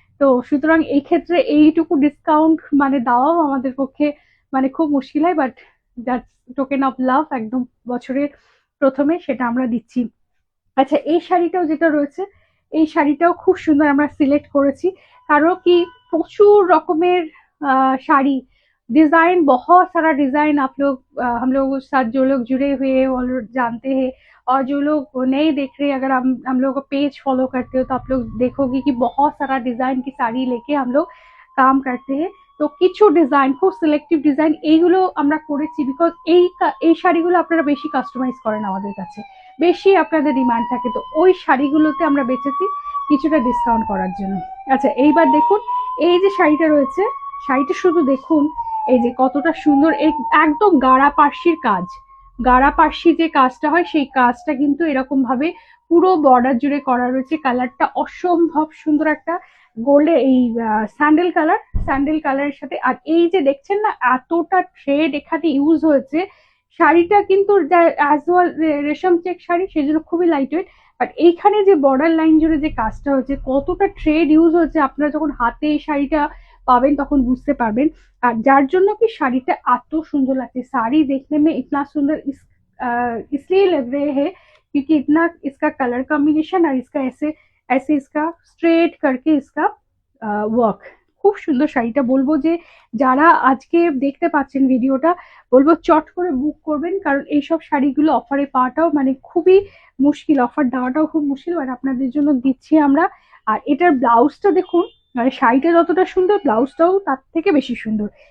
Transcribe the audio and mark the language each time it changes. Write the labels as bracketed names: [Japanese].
[Bangla] তো সুতরাং এই ক্ষেত্রে এইটুকু ডিসকাউন্ট মানে দেওয়াও আমাদের পক্ষে মানে খুব মুশকিল হয়। But that's token of love, একদম বছরের প্রথমে সেটা আমরা দিচ্ছি। আচ্ছা, এই শাড়িটাও যেটা রয়েছে, এই শাড়িটাও খুব সুন্দর আমরা সিলেক্ট করেছি। কারণ কি, প্রচুর রকমের শাড়ি, [Hindi] डिजाइन बहुत सारा डिजाइन आप लोग हम लोगों के साथ जो लोग जुड़े हुए हैं वो लोग जानते हैं। और जो लोग नहीं देख रहे, अगर हम लोग को पेज फॉलो करते हो तो आप लोग देखोगे कि बहुत सारा डिजाइन की साड़ी लेके हम लोग काम करते हैं। [Bangla] তো কিছু ডিজাইন, খুব সিলেক্টিভ ডিজাইন এইগুলো আমরা করেছি। বিকজ এই শাড়িগুলো আপনারা বেশি কাস্টমাইজ করেন আমাদের কাছে, বেশি আপনাদের ডিমান্ড থাকে। তো ওই শাড়িগুলোতে আমরা বেঁচেছি কিছুটা ডিসকাউন্ট করার জন্য। আচ্ছা, এইবার দেখুন এই যে শাড়িটা রয়েছে, শাড়িটা শুধু দেখুন এই যে কতটা সুন্দর। এই একদম গাড়া পার্সির কাজ, গাড়া পার্সি যে কাজটা হয় সেই কাজটা কিন্তু এরকম ভাবে পুরো বর্ডার জুড়ে করা রয়েছে। কালারটা অসম্ভব সুন্দর, একটা গোল্ডে এই স্যান্ডেল কালার, স্যান্ডেল কালারের সাথে। আর এই যে দেখছেন না এতটা থ্রেড এখানে ইউজ হয়েছে। শাড়িটা কিন্তু অ্যাজ ওয়েল রেশম চেক শাড়ি, সেই জন্য খুবই লাইট ওয়েট। বাট এইখানে যে বর্ডার লাইন জুড়ে যে কাজটা হচ্ছে, কতটা থ্রেড ইউজ হচ্ছে, আপনারা যখন হাতে এই শাড়িটা পাবেন তখন বুঝতে পারবেন। আর যার জন্য কি শাড়িটা এত সুন্দর লাগছে। [Hindi] শাড়ি देखने में इतना सुंदर इसलिए लग रहे हैं क्योंकि इतना इसका कलर कॉम्बिनेशन और इसका ऐसे ऐसे इसका स्ट्रेट करके इसका ওয়ার্ক। [Bangla] খুব সুন্দর শাড়িটা। বলবো যে যারা আজকে দেখতে পাচ্ছেন ভিডিওটা, বলবো চট করে বুক করবেন, কারণ এইসব শাড়িগুলো অফারে পাওয়াটাও মানে খুবই মুশকিল, অফার দেওয়াটাও খুব মুশকিল। আর আপনাদের জন্য দিচ্ছি আমরা। আর এটার ব্লাউজটা দেখুন, মানে শাড়িটা যতটা সুন্দর ব্লাউজটাও তার থেকে বেশি সুন্দর।